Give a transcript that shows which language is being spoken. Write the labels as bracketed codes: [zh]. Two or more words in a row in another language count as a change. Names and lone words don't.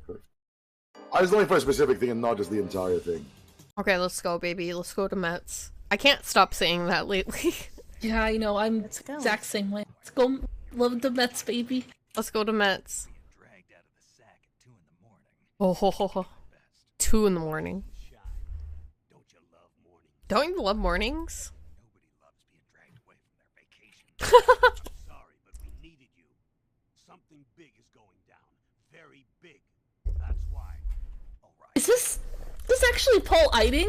[en] I was looking for a specific thing and not just the entire thing. Okay, let's go, baby. Let's go to Mets. I can't stop saying that lately. Yeah, I know. I'm Let's go. exact same way. Let's go. Love the Mets, baby. Let's go to Mets. Dragged out of the sack at 2 in the morning. Oh, ho, ho, ho. 2 in the morning. Don't you love morning? Don't you love mornings? Nobody loves being dragged away from their vacation. Sorry, but we needed you. Something big is going down. Very big. That's why. All right. Is this actually Paul Eiding?